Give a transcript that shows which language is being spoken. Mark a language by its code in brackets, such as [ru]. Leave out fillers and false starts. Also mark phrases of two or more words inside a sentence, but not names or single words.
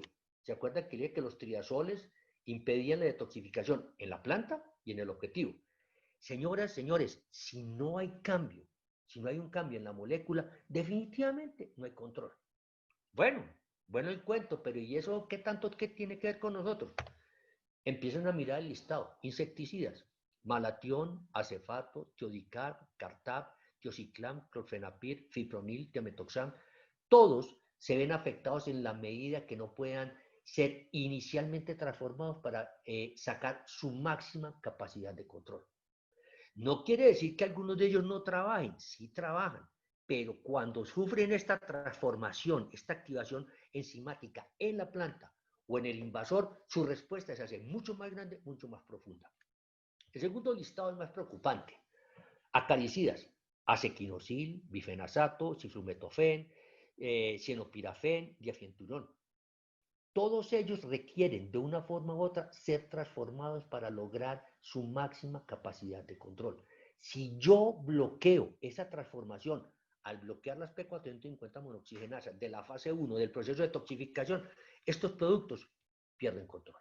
[es] ¿Se acuerdan que dije que los triazoles impedían la detoxificación en la planta y en el objetivo? Señoras, señores, si no hay cambio, si no hay un cambio en la molécula, definitivamente no hay control. Bueno el cuento, pero ¿y eso qué tanto tiene que ver con nosotros? Empiezan a mirar el listado. Insecticidas, malatión, acefato, tiodicar, cartap, tiociclam, clorfenapir, fipronil, tiametoxam, todos se ven afectados en la medida que no puedan ser inicialmente transformados para sacar su máxima capacidad de control. No quiere decir que algunos de ellos no trabajen, sí trabajan, pero cuando sufren esta transformación, esta activación enzimática en la planta o en el invasor, su respuesta se hace mucho más grande, mucho más profunda. El segundo listado es más preocupante. Acaricidas, acequinosil, bifenazato, cifrumetofen, cienopirafen, diafienturón. Todos ellos requieren de una forma u otra ser transformados para lograr su máxima capacidad de control. Si yo bloqueo esa transformación al bloquear las P450 monooxigenasas de la fase 1 del proceso de toxificación, estos productos pierden control.